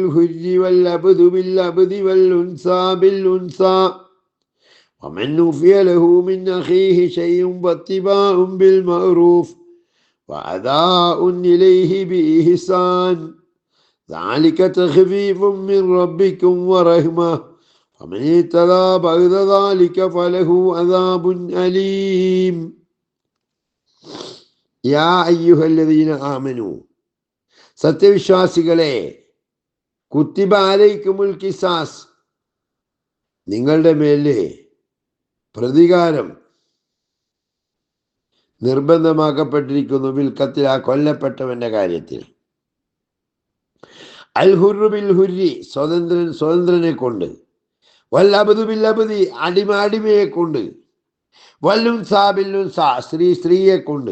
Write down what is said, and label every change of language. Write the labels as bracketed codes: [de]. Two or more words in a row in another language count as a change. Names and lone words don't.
[ar] حر والعبد بالعبد والأنثى بالأنثى ومن عفي له من أخيه شيء فاتباع بالمعروف وأداء إليه بإحسان ذلك تخفيف من ربكم ورحمة فمن اهتدى بعد ذلك فله عذاب أليم. يا أيها الذين آمنوا [ml] സത്യവിശ്വാസികളെ, [ar] كتب عليكم القصاص [ml] നിങ്ങളുടെ മേലെ പ്രതികാരം നിർബന്ധമാക്കപ്പെട്ടിരിക്കുന്നു. [ar] بالقتلى [ml] കൊല്ലപ്പെട്ടവന്റെ കാര്യത്തിൽ. [ar] الحر بالحر [ml] സ്വതന്ത്രനെ കൊണ്ട്, [ar] والعبد بالعبد [ml] അടിമയെ കൊണ്ട്, [ar] والأنثى بالأنثى [ml] സ്ത്രീയെ കൊണ്ട്.